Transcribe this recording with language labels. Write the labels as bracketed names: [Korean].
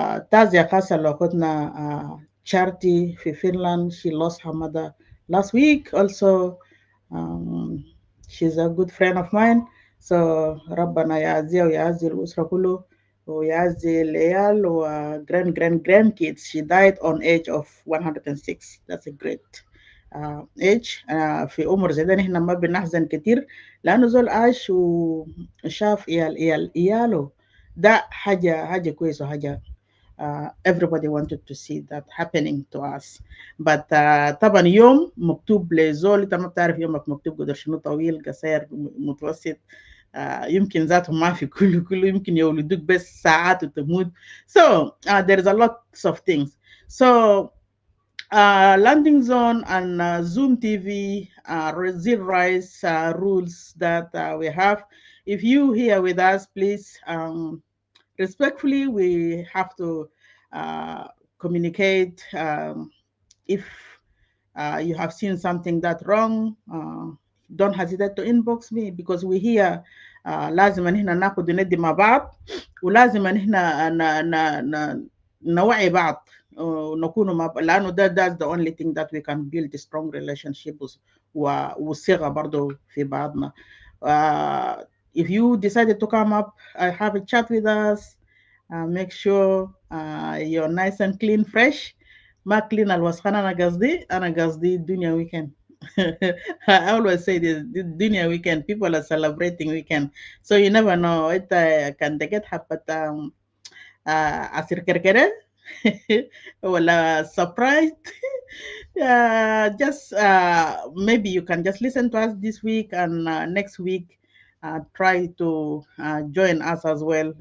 [Arabic] تعزية خاصة لأختنا Charity في فنلند. [English] She lost her mother last week also. She's a good friend of mine. [Arabic] So ربنا يعزيها ويعزي الأسرة كله ويعزي العيال و [English] grand kids. She died on age of 106. That's a great age. [Arabic] في عمر زي ده نحن ما بنحزن كتير لأنه زول عاش وشاف عياله. ده حاجة كويسة وحاجة [English] everybody wanted to see that happening to us. [Arabic] But طبعا يوم مكتوب لزول انت ما بتعرف يومك مكتوب قدر شنو، طويل قصير متوسط. يمكن ذاته ما في كله يمكن يولدوك بس ساعات وتموت. [English] So there is a lot of things. So landing zone and Zoom TV still rise rules that we have. If you here with us, please respectfully, we have to communicate. If you have seen something that wrong, don't hesitate to inbox me because we here [Arabic] لازم ان احنا ناخد وندي مع بعض، ولازم ان احنا نوعي بعض ونكون مع بعض، لانه [English] that's the only thing that we can build a strong relationship [Arabic] وصيغة برضو في بعضنا. [English] If you decided to come up, have a chat with us. Make sure you're nice and clean, fresh. [Arabic] ما clean الوسخان. أنا قصدي الدنيا weekend. [English] I always say this, the dunya weekend, people are celebrating weekend. So you never know. It can get happen. Asir kerkere ولا surprised. Just maybe you can just listen to us this week and next week try to join us as well.